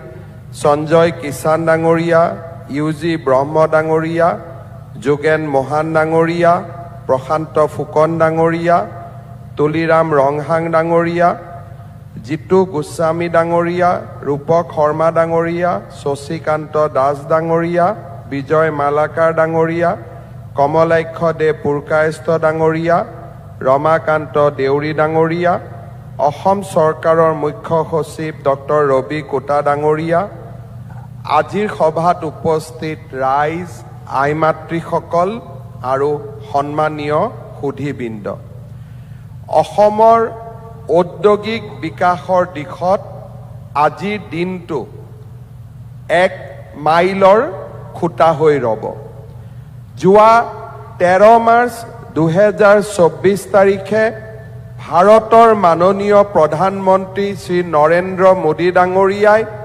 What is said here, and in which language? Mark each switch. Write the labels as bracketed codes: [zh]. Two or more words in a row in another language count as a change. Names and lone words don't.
[as] Sanjoy Kisan Dangoria, UG Brahma Dangoria, Jugen Mohan Dangoria, Prashanto Fukon Dangoria, Tuliram Ronghang Dangoria, Jitu Goswami Dangoria, Rupak Horma Dangoria, Sosikanto Das Dangoria, Bijoy Malakar Dangoria, Komalaikho De Purkaesto Dangoria, Ramakanto Deuri Dangoria, অসম চৰকাৰৰ মুখ্য সচিব Dr. Robi Kota Dangoria, আজিৰ সভাত উপস্থিত Rais, Aimatri সকল আৰু সন্মানীয় সুধীবৃন্দ অসমৰ ঔদ্যোগিক বিকাশৰ দিশত আজিৰ দিনটো এক মাইলৰ খুঁটা হৈ ৰব যোৱা 13 মাৰ্চ 2024 তাৰিখে ভাৰতৰ মাননীয় প্ৰধানমন্ত্ৰী শ্ৰী নৰেন্দ্ৰ মোদী ডাঙৰীয়াই